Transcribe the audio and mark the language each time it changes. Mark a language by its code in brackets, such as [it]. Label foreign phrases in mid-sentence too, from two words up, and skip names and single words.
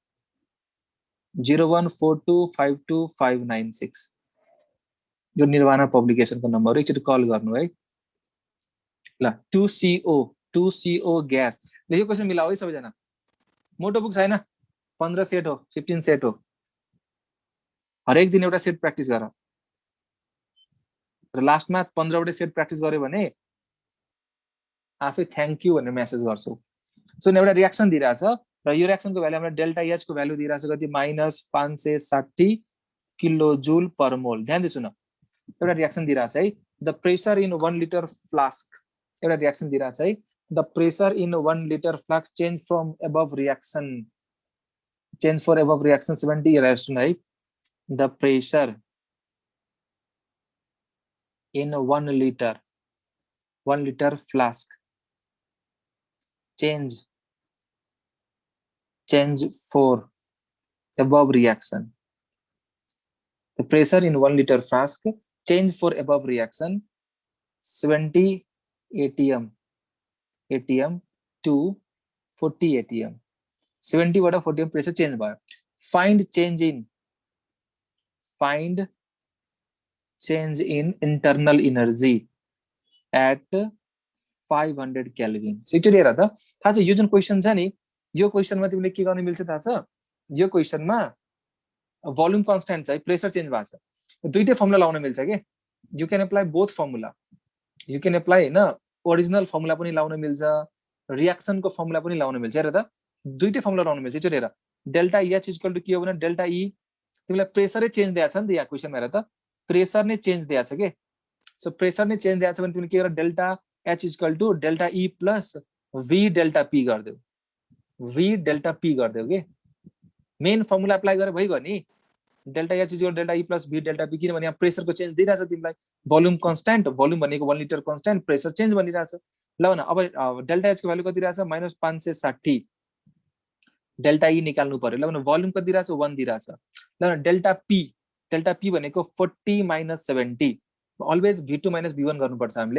[ne] 014252596 यो निर्वाणा पब्लिकेसनको नम्बर हो एकचोटि कल गर्नु है ल 2CO ग्यास यो क्वेशन मिलाऊ है सबैजना मोटो बुक छैन 15 सेट हो 15 सेट हो हरेक दिन एउटा सेट प्र्याक्टिस गर र लास्टमा 15 वटा सेट प्र्याक्टिस गर्यो भने आफै [en] thank you [ne] भनेर मेसेज गर्छौ सो एउटा रियाक्सन दिइराछ र यो रियाक्सनको भ्यालु हामीले [en] delta H [ne] को भ्यालु दिइराछ कति -560 [en] kilo joule per mole [ne] ध्यान दे सुन एउटा रियाक्सन दिइराछ है [en] the pressure in 1 liter flask [ne] एउटा रियाक्सन दिइराछ है [en] the pressure in 1 liter flask change from above reaction 70 reaction है the pressure in 1 liter flask change for above reaction. The pressure in 1 liter flask change for above reaction 70 atm to 40 atm 70 बाट 40 pressure change भयो find change in internal energy at 500 Kelvin. [ne] So एकचोटि हेर त थाहा छ यो जुन क्वेशन छ नि यो क्वेशनमा तिमीले के गर्न मिल्छ थाहा छ यो क्वेशनमा [en] volume constant [ne] छ [en] pressure change [ne] भएको छ दुईटै फर्मुला लाउन मिल्छ के यु [en] can apply both formula you can apply हैन ओरिजिनल फर्मुला पनि लाउन मिल्छ रियाक्सनको फर्मुला पनि लाउन मिल्छ हेर त दुईटै फर्मुला लाउन मिल्छ एकचोटि हेर delta H equal to [ne] के हो भने [en] delta E [ne] तिमीलाई प्रेसरै चेन्ज दिएको छ नि त यहाँ क्वेशनमा हेर त प्रेसर नै चेन्ज दिएको छ के सो प्रेसर नै चेन्ज दिएको छ भने तिमीले के गर [en] delta H equal to delta E plus V delta P [ne] गरिदेऊ के [en] main formula apply [ne] गरेर भइगयो नि [en] delta H is delta E plus V delta P, [ne] किनभने यहाँ प्रेसरको चेन्ज दिइरहेछ तिमीलाई, [en] volume constant, [ne] भोल्युम भनेको 1 [en] liter constant, pressure change [ne] भनिरहेछ। ल न अब [en] delta H [ne] को भ्यालु कति रहेछ -560, [en] delta E [ne] निकाल्नु पर्यो। ल भने भोल्युम कति दिइरहेछ 1 दिइरहेछ। ल [en] delta P [ne] भनेको 40 - 70, अलवेज v2 - v1 गर्नुपर्छ हामीले।